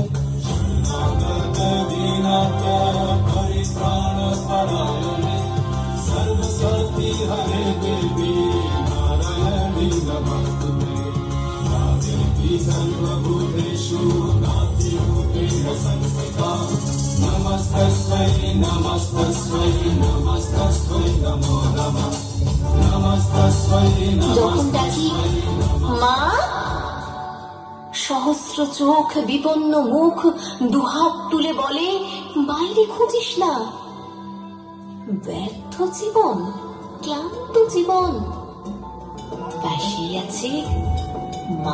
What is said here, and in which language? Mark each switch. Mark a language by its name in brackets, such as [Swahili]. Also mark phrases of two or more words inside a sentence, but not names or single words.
[Sanskrit] शरणागत परित्राणपरायणे सर्वशक्ति हरे देवी नारायणी नमस्तुते। या देवी सर्वभूतेषु नास्तिरूपेण संस्थिता नमस्तस्मै नमस्तस्मै नमस्तस्मै नमो नमः नमस्तस्मै [Bangla] যখন ডাকি [Sanskrit] नमस्तस्मै। [Bangla] মা, সহস্র চোখ বিপন্ন মুখ দুহাত তুলে বলে বাইরে খুঁজিস না। ব্যর্থ জীবন, ক্লান্ত জীবন, পাশেই আছে মা।